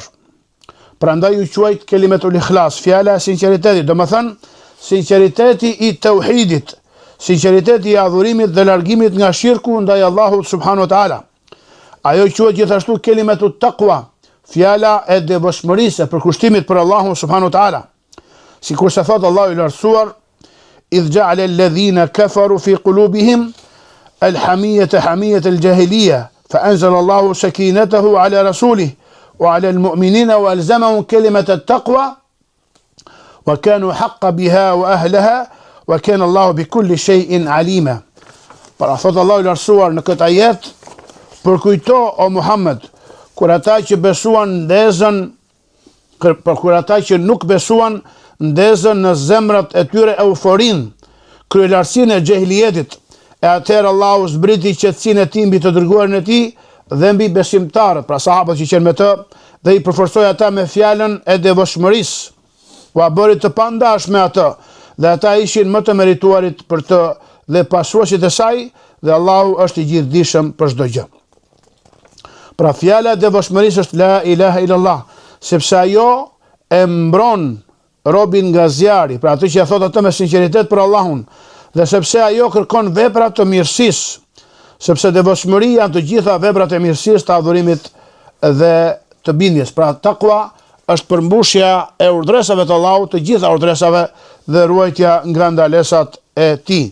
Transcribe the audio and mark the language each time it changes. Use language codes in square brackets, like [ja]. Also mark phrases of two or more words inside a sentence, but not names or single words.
[sq] Prandaj u quajt [ar] كلمة الإخلاص, [sq] fjala e sinqeritetit, do më thënë sinqeriteti i tauhidit, sinqeriteti i adhurimit dhe largimit nga shirku ndaj Allahut [ar] سبحانه وتعالى. [sq] Ajo quhet gjithashtu [ar] كلمة التقوى, [sq] fjala e devotshmërisë, për kushtimit për Allahun [ar] سبحانه وتعالى. [sq] Sikur se thot Allahu i lartësuar, [ar] إذ جعل الذين كفروا في قلوبهم الحمية حمية الجاهلية فأنزل الله سكينته على رسوله وعلى المؤمنين وألزمهم كلمة التقوى وكانوا حق بها وأهلها وكان الله بكل شيء عليما. [sq] Pra thot Allahu i lartësuar në këtë ajet, përkujto o Muhammed, kur ata që besuan ndezën, kur ata që nuk besuan ndezën në zemrat e tyre euforin, kryelartësinë e xehilijetit. E atëherë Allahu zbriti qetësinë e tij mbi të dërguarin e tij dhe mbi besimtarët, pra sahabët që qenë me të, dhe i përforcoi ata me fjalën e devotshmërisë. U bëri të pandashme atë, dhe ata ishin më të merituarit për të dhe pasuesit e saj, dhe Allahu është i gjithdijshëm për çdo gjë. Pra fjala e devotshmërisë është [ar] لا إله إلا الله, [sq] sepse ajo e mbron robin nga zjarri, pra atë që e thot atë me sinqeritet për Allahun, dhe sepse ajo kërkon vepra të mirësisë, sepse devotshmëria janë të gjitha veprat e mirësisë, të adhurimit dhe të bindjes. Pra takwa është përmbushja e urdhresave të Allahut, të gjitha urdhresave dhe ruajtja nga ndalesat e tij.